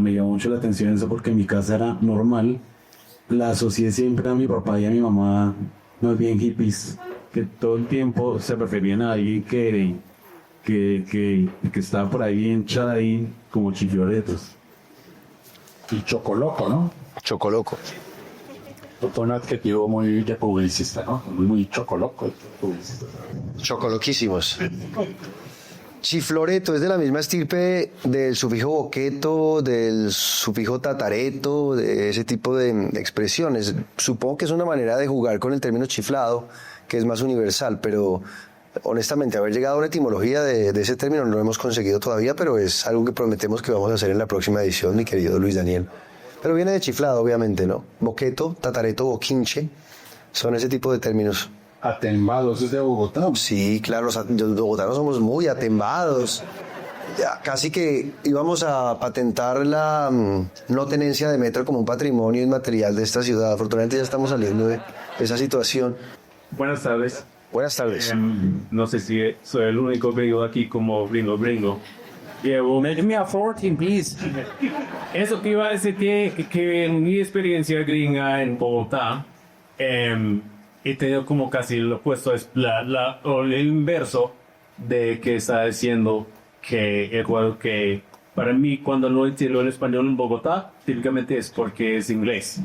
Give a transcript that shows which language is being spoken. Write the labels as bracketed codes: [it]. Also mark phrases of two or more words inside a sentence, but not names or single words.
[es] Me llamó mucho la atención eso, porque en mi casa era normal. La asocié siempre a mi papá y a mi mamá, más bien hippies, que todo el tiempo se referían a alguien que estaba por ahí hinchada ahí como chifloretos. Y chocoloco, ¿no? Chocoloco. Fue un adjetivo muy de publicista, ¿no? Muy chocoloco. Chocoloquísimos. Chifloreto es de la misma estirpe del sufijo boqueto, del sufijo tatareto, de ese tipo de expresiones. Supongo que es una manera de jugar con el término chiflado, que es más universal, pero honestamente haber llegado a una etimología de ese término no lo hemos conseguido todavía, pero es algo que prometemos que vamos a hacer en la próxima edición, mi querido Luis Daniel. Pero viene de chiflado, obviamente, ¿no? Boqueto, tatareto, boquinche, son ese tipo de términos. Atembados, ¿es de Bogotá? Sí, claro, los bogotanos somos muy atembados. Ya, casi que íbamos a patentar la no tenencia de metro como un patrimonio inmaterial de esta ciudad. Afortunadamente ya estamos saliendo de esa situación. Buenas tardes. Buenas tardes. No sé si soy el único gringo aquí como gringo. [en] Yeah, well, make me a 14, please. [es] Eso que iba a decir que en mi experiencia gringa en Bogotá, he tenido como casi lo opuesto, es o el inverso de que está diciendo que para mí cuando no entiendo el español en Bogotá, típicamente es porque es inglés.